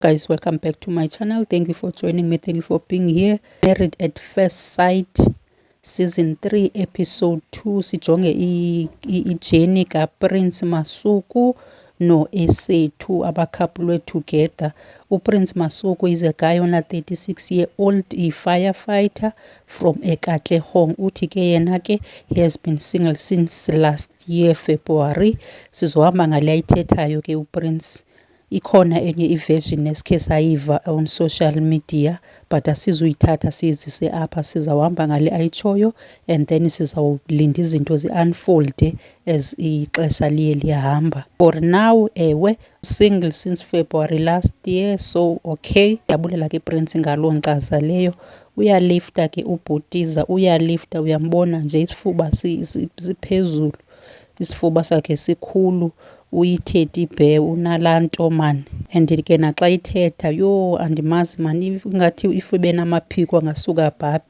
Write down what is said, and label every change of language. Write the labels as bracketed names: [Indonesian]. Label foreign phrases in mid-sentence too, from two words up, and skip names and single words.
[English] Guys, welcome back to my channel. Thank you for joining me. Thank you for being here. [Xhosa] Married at First Sight season 3 episode 2 sijonge iJenny kaPrince Masuku no-Esethu abakhapulwe together. [English] uPrince Masuku is a guy on a 36-year-old firefighter from eKatlehong. [Xhosa] Uthi ke yena ke [English] he has been single since last year February. [Xhosa] Sizohamba ngale ayithethayo ke uPrince. Ikhona enye iversion esikhe sayiva [English] on social media [Xhosa] but asizuyithatha sizise apha, sizawuhamba ngale ayitshoyo [English] and then [Xhosa] sizawulinda izinto zi-unfold as ixesha liye liyahamba. [English] For now ewe single since February last year, so okay. [Xhosa] Yabulela ke Prince ngaloo nkcaza leyo. Uyalifta ke ubhutiza, uyalifta, uyambona nje isifuba siphezulu, isifuba sakhe sikhulu, uyi- [English] teddy bear, [Xhosa] unalaa nto man. And ke naxa ithetha yho andimazi man, ingathi ife namaphiko angasuka bhabhi.